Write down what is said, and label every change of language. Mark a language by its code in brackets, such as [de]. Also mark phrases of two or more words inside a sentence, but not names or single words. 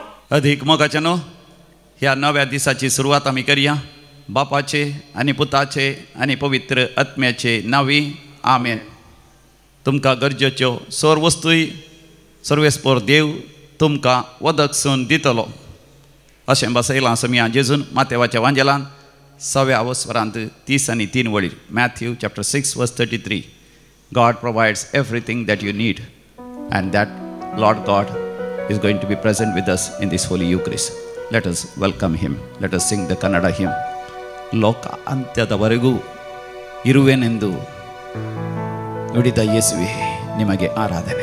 [kok] अधिक मोगाच्यानो ह्या नव्या दिसाची सुरवात आमी करया बापाचे आनी पुताचे आनी पवित्र आत्म्याचे नावी आमेन. तुमकां गरजेच्यो सर्व वस्तूय सर्वेस्पर देव तुमकां वदकसून दितलो अशें बसयलां समिया जेजून मातेवाच्या वांजेलान 6व्या वस्वरांत 30 आनी 3 वळीर. [en] Matthew chapter 6 verse 33. God provides everything that you need and that Lord God is going to be present with us in this holy Eucharist. Let us welcome him. Let us sing the Kannada hymn. [kn] ಲೋಕ ಅಂತ್ಯದವರೆಗೂ ಇರುವೆನೆಂದು ನುಡಿದ ಯೇಸುವೆ ನಿಮಗೆ ಆರಾಧನೆ.